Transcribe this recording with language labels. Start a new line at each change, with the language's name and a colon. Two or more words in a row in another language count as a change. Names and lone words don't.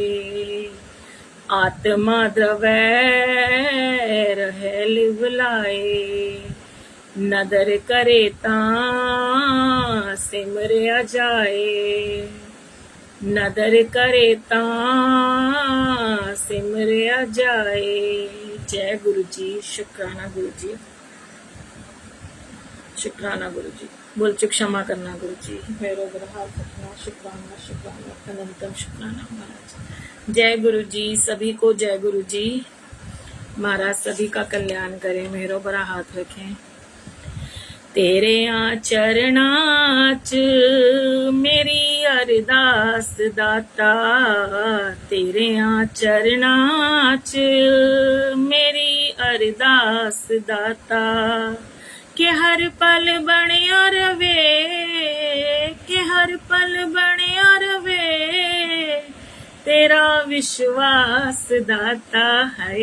Punjabi: ਆਤਮਾ ਦ੍ਰਵੈ ਰਹੇ ਲਿਵਲਾਏ, ਨਦਰ ਕਰੇ ਤਾਂ ਸਿਮਰਿਆ ਜਾਏ, ਨਦਰ ਕਰੇ ਤਾਂ ਸਿਮਰਿਆ ਜਾਏ, नदर करे तां सिमरिया जाए।
Hindi: जय गुरु जी। शुक्राना गुरु जी, शुक्राना गुरु जी। बोल चुक क्षमा करना गुरु जी, मेरो ग्रह रखना। शुक्राना शुक्राना अनंतम शुक्राना महाराज। जय गुरु जी। सभी को जय गुरु जी। महाराज सभी का कल्याण करें, मेरो बड़ा हाथ रखें।
Punjabi: ਤੇਰੇ ਚਰਨਾਂ ਚ ਮੇਰੀ ਅਰਦਾਸ ਦਾਤਾ, ਤੇਰੇ ਚਰਨਾਂ ਚ ਮੇਰੀ ਅਰਦਾਸ ਦਾਤਾ, ਕਿ ਹਰ ਪਲ ਬਣਿਆ ਰਵੇ, ਕਿ ਹਰ ਪਲ ਬਣਿਆ ਰਵੇ ਤੇਰਾ ਵਿਸ਼ਵਾਸ ਦਾਤਾ ਹੈ।